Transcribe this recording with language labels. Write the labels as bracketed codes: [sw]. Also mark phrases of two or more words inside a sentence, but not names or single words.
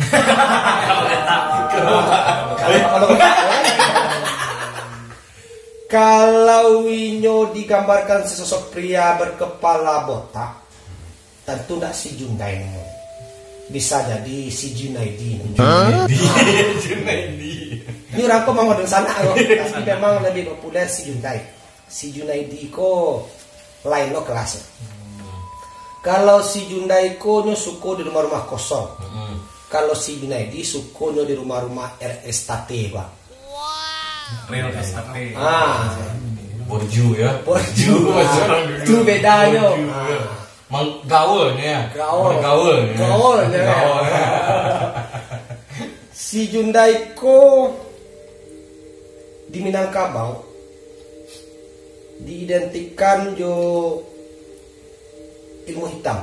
[id] Kalau Winyo digambarkan sesosok pria berkepala botak, tentu tidak si Jundai. Bisa jadi si Junaidi. Junaidi. Ini orang kok mau sana loh. Tapi memang lebih populer si Jundai. [min] Si Junaidi ko lain lo kelasnya. Kalau si Jundai ko nyo suko di rumah-rumah kosong. Kalau si Junaidi suko nyo di rumah-rumah estate ba. [en] Real estate. [id] Borju ya. Borju. Itu bedanya. Gaulnya. Gaulnya. [min] Si Jundai ko di Minangkabau diidentikan jo ilmu hitam.